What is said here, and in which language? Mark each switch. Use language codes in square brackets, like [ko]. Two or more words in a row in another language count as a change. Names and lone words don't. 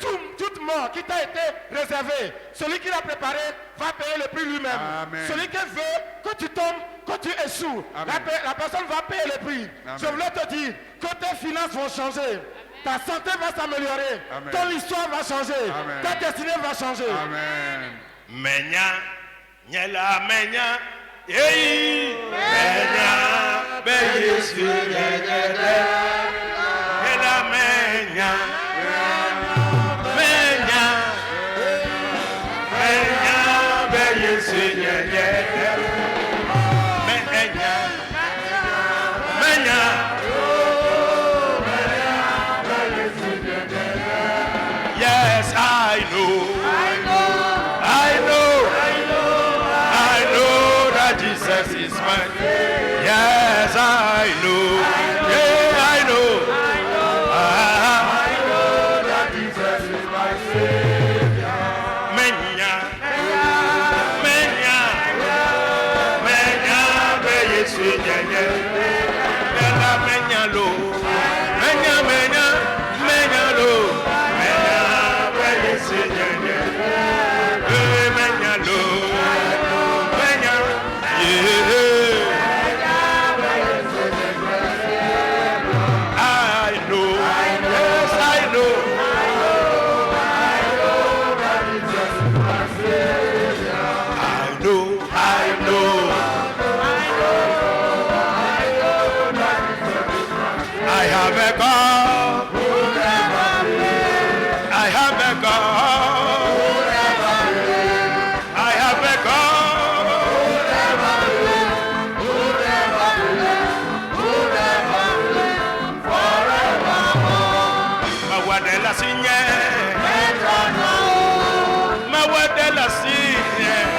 [fr] Toute mort qui t'a été réservée, celui qui l'a préparé va payer le prix lui-même. Amen. Celui qui veut que tu tombes, que tu échoues, Amen. la personne va payer le prix. Amen. Je voulais te dire que tes finances vont changer. Ta santé va s'améliorer. Amen. Ton histoire va changer. Amen. Ta destinée va changer. Amen. [ee] Menya, nyela menya, yeyi, menya, be Yesu nyegede. Nyela menya, menya, menya, be Yesu nyegede. Menya, menya. [en] Yes, I know. I know that Jesus is mine. Yes, I I know. Yeah, I know. That Jesus is my Savior. [ee] Menya, menya, menya, be Yesu nyenye. Menya, menya lo, menya, menya, menya lo, menya, be Yesu nyenye. Menya lo, menya, [en] yeah. I know, yes, I know. I have a God. I have a God. I have a God. [ee] Mawadela sinye. Mawadela sinye.